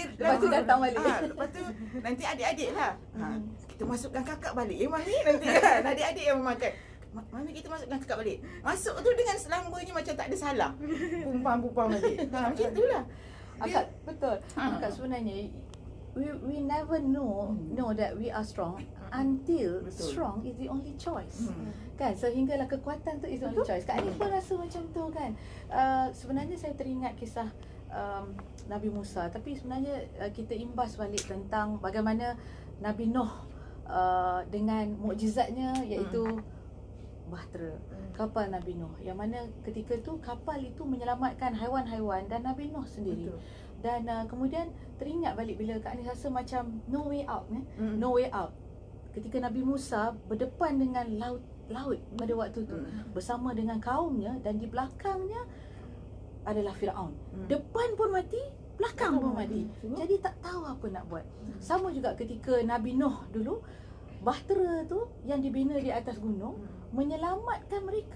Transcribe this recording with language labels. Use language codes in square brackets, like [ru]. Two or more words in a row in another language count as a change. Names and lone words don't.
[ms] Lepas tu datang balik. Lepas tu nanti adik-adik lah. Kita masukkan kakak balik. Mami nanti kan. Adik-adik yang memakan. Mami kita masukkan kakak balik. Masuk tu dengan selambanya macam tak ada salah. Pumpang balik. Macam tu lah. Akak, betul. Akak sebenarnya [en] we never know that we are strong until strong is the only choice. [ms] Kan, sehinggalah kekuatan tu [en] is the only choice. [ms] Kak Anis pun rasa macam tu kan. Sebenarnya saya teringat kisah Nabi Musa, tapi sebenarnya kita imbas balik tentang bagaimana Nabi Nuh dengan mukjizatnya iaitu bahtera, kapal Nabi Nuh, yang mana ketika tu kapal itu menyelamatkan haiwan-haiwan dan Nabi Nuh sendiri. Dan kemudian teringat balik bila Kak Anis rasa macam [en] no way out no way out. [ms] Ketika Nabi Musa berdepan dengan laut pada waktu tu bersama dengan kaumnya, dan di belakangnya adalah Firaun. Depan pun mati, belakang pun mati. Jadi tak tahu apa nak buat. Sama juga ketika Nabi Nuh dulu, bahtera tu yang dibina di atas gunung menyelamatkan mereka.